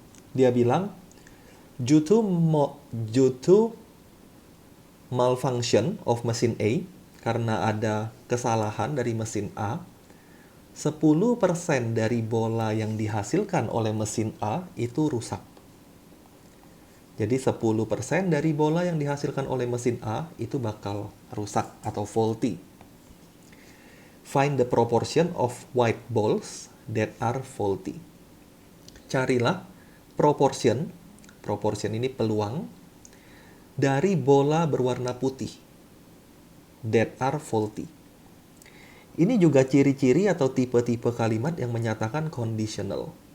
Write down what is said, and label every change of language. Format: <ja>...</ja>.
<id>Dia bilang,</id> <en>due to malfunction of</en> <id>mesin A, karena ada kesalahan dari mesin A, 10% dari bola yang dihasilkan oleh mesin A itu rusak. Jadi 10% dari bola yang dihasilkan oleh mesin A itu bakal rusak atau faulty.</id> <en>Find the proportion of white balls that are faulty.</en> <id>Carilah proportion ini peluang, dari bola berwarna putih.</id> <en>that are faulty.</en> <id>Ini juga ciri-ciri atau tipe-tipe kalimat yang menyatakan conditional.</id>